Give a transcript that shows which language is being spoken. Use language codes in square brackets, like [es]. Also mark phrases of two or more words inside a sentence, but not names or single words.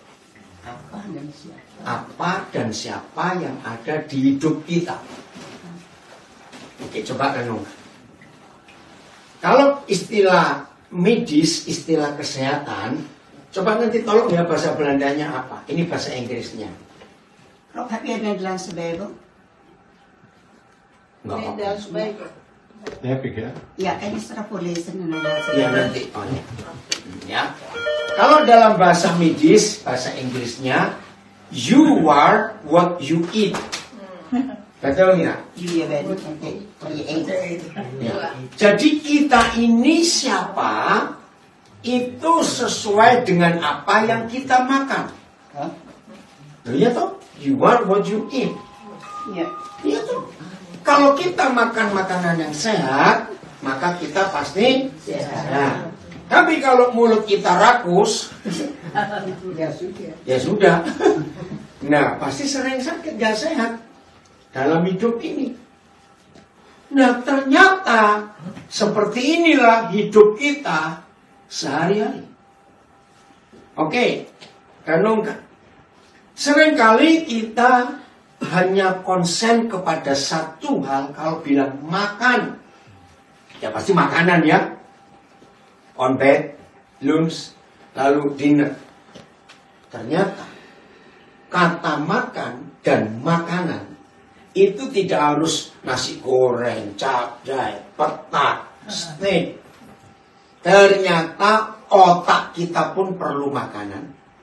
[id] Apa dan siapa yang ada di hidup kita? Oke, coba renungkan. Kalau istilah medis, istilah kesehatan, coba nanti tolong ya bahasa Belandanya apa? Ini bahasa Inggrisnya. [nl] Rob, heb je een Nederlandse Bijbel? Nederlands Bijbel. Heb ik, ya. Ja, kan je straks voorlezen in Nederlandse [id] Ya [nl] Bijbel? [id] nanti. Oh, ya. Kalau dalam bahasa medis, bahasa Inggrisnya, [en] you are what you eat. [id] Betul nggak? [nl] Jullie bent wat je eet. [id] Ya. Jadi kita ini siapa? Itu sesuai dengan apa yang kita makan. Huh? Iya toh? [en] You are what you eat. [nl] Ja. [id] Iya toh? Kalau kita makan makanan yang sehat, maka kita pasti sehat. Tapi kalau mulut kita rakus, Ja, sudah. ya sudah. Nah, pasti sering sakit, gak sehat dalam hidup ini. Nah, ternyata seperti inilah hidup kita sehari-hari. Oke, renungkan. Seringkali kita hanya konsen kepada satu hal. Kalau bilang makan, ya pasti makanan ya. [en] On bed, lunch, [id] lalu dinner. Ternyata kata makan dan makanan itu tidak harus nasi goreng, capcay, petak, steak. Ternyata otak kita pun perlu makanan.